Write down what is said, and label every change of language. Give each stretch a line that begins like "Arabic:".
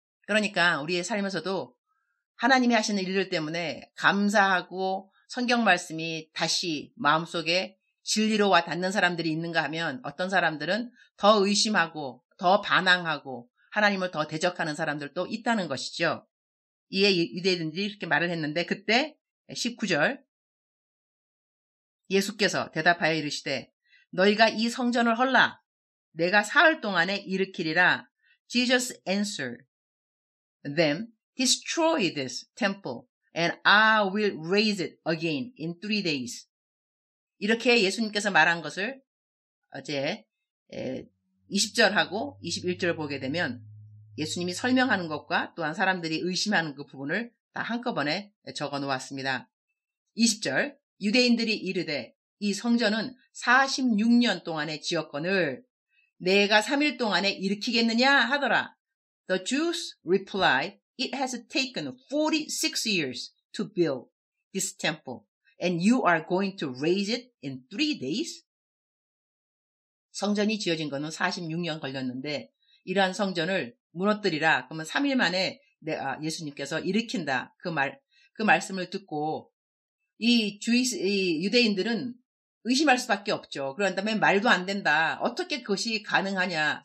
Korean: 그러니까 우리의 삶에서도 하나님이 하시는 일들 때문에 감사하고 성경 말씀이 다시 마음속에 진리로 와 닿는 사람들이 있는가 하면 어떤 사람들은 더 의심하고 더 반항하고 하나님을 더 대적하는 사람들도 있다는 것이죠. 이에 유대인들이 이렇게 말을 했는데 그때 19절 예수께서 대답하여 이르시되 너희가 이 성전을 헐라 내가 사흘 동안에 일으키리라.
English: Jesus answered them, destroy this temple and I will raise it again in 3 days.
Korean: 이렇게 예수님께서 말한 것을 어제 20절하고 21절을 보게 되면 예수님이 설명하는 것과 또한 사람들이 의심하는 그 부분을 다 한꺼번에 적어 놓았습니다. 20절 유대인들이 이르되 이 성전은 46년 동안의 지었거늘 내가 3일 동안에 일으키겠느냐 하더라.
English: The Jews replied, It has taken 46 years to build this temple, and you are going to raise it in 3 days?
Korean: 성전이 지어진 것은 46년 걸렸는데 이러한 성전을 무너뜨리라. 그러면 3일 만에 예수님께서 일으킨다. 그 말씀을 듣고 이 유대인들은 의심할 수밖에 없죠. 그런 다음에 말도 안 된다. 어떻게 그것이 가능하냐.